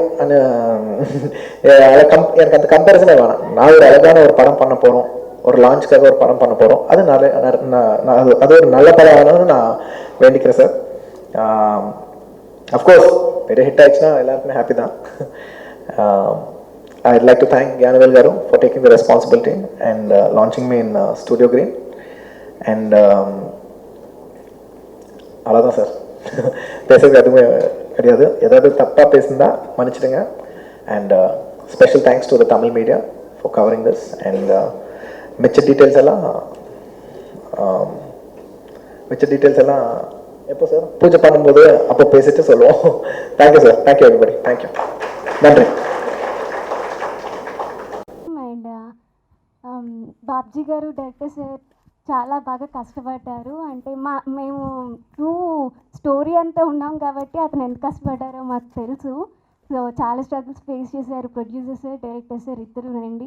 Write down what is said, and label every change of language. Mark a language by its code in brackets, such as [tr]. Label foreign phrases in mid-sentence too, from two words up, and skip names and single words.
[ta] எனக்கு அந்த கம்பேரிசனே வேணாம். நான் ஒரு அழகான ஒரு படம் பண்ண போகிறோம், ஒரு லான்ச்க்காக ஒரு படம் பண்ண போகிறோம். அது அது ஒரு நல்ல படம் ஆகணும்னு நான் வேண்டிக்கிறேன் சார். [en] of course [ta] பெரிய ஹிட் ஆயிடுச்சுன்னா எல்லாருக்குமே ஹாப்பி தான். [en] I'd like to thank Gyanvel Garu for taking the responsibility and launching me in Studio Green. [ta] And அவ்வளோதான் சார். பேசுறது எதுவுமே கிடையாது. ஏதாவது தப்பாக பேசுனா மன்னிச்சிடுங்க. [en] And special thanks to the Tamil media for covering this. [ta] அண்ட் மிச்ச டீட்டெயில்ஸ் எல்லாம் எப்போ சார் பூஜை பண்ணும்போது அப்போ பேசிட்டு சொல்லுவோம். [en] Thank you sir. Thank you everybody. Thank you. நன்றி. [te] అండ్ బాబ్జీ గారు [en] director sir [te] చాలా బాగా కష్టపడ్డారు. అంటే మేము [en] true story [te] అంతా ఉన్నాం కాబట్టి అతను ఎంత కష్టపడ్డారో మాకు తెలుసు. సో చాలా [en] struggles face [te] చేశారు [en] producer sir, director sir [te] ఇద్దరు రండి.